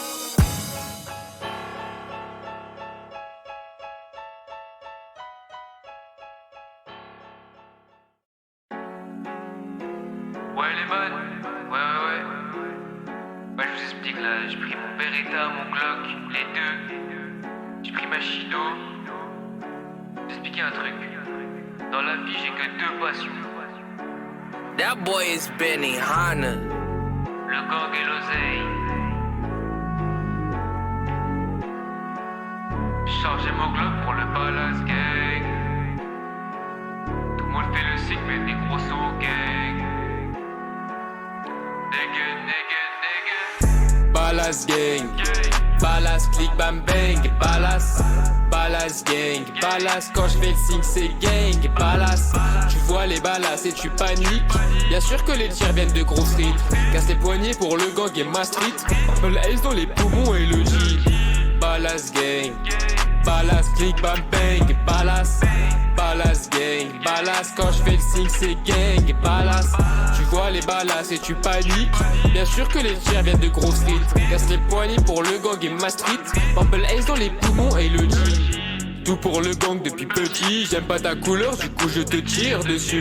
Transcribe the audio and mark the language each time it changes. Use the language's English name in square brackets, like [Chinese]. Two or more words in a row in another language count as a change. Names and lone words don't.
[French] Ouais les man, ouais. Bah je vous explique là, j'ai pris mon Beretta, mon Glock, les deux. J'ai pris ma Shido. Je vais expliquer un truc. Dans la vie j'ai que deux passions. [English] That boy is Benny Hanna. [French] Le gang et l'oseille. J'ai chargé mon Glock pour le Palace gang. Tout le monde fait le signe mais des gros sauts gang. Nigga. Palace gang, Balas, click, bam, bang, balas. Balas, gang, balas. Quand je fais le signe, c'est gang, balas. Tu vois les balas et tu paniques. Bien sûr que les tirs viennent de Grove Street. Casse les poignets pour le gang et ma street. Le Ace dans les poumons et le G. Balas, gang. Balas, click, bam, bang, balas. Balas, gang, balas. Quand je fais le signe, c'est gang, balas. Tu vois les balas et tu paniques. Bien sûr que les tirs viennent de Grove Street. Casse les poignets pour le gang et ma street. Purple Ace dans les poumons et le G. Tout pour le gang depuis petit, j'aime pas ta couleur, du coup je te tire dessus.